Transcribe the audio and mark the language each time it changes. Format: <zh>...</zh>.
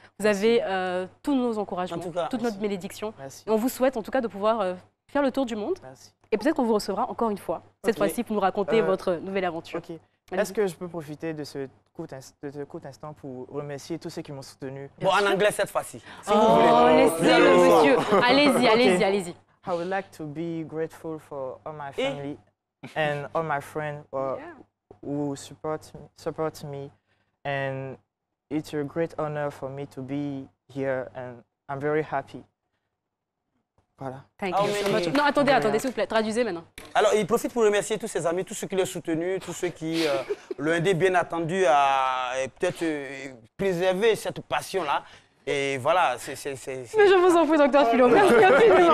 <fr>Vous avez tous nos encouragements, toute notre bénédiction. Et on vous souhaite en tout cas de pouvoir faire le tour du monde. Et peut-être qu'on vous recevra encore une fois, cette fois-ci, pour nous raconter votre nouvelle aventure. Est-ce que je peux profiter de ce court instant pour remercier tous ceux qui m'ont soutenu? Bon, en anglais cette fois-ci. Si vous voulez. Laissez-le, monsieur. Allez-y.</fr> <en>I would like to be grateful for all my family and all my friends who support me. And it's a great honor for me to be here and I'm very happy.</en> <fr>Voilà.</fr> <en>Thank you so much.</en> <fr>Non, attendez, s'il vous plaît. Traduisez maintenant. Alors, il profite pour remercier tous ses amis, tous ceux qui l'ont soutenu, tous ceux qui l'ont aidé bien attendu à peut-être préserver cette passion-là. Et voilà, c'est... Mais je vous en prie, docteur Philo. Merci infiniment.</fr>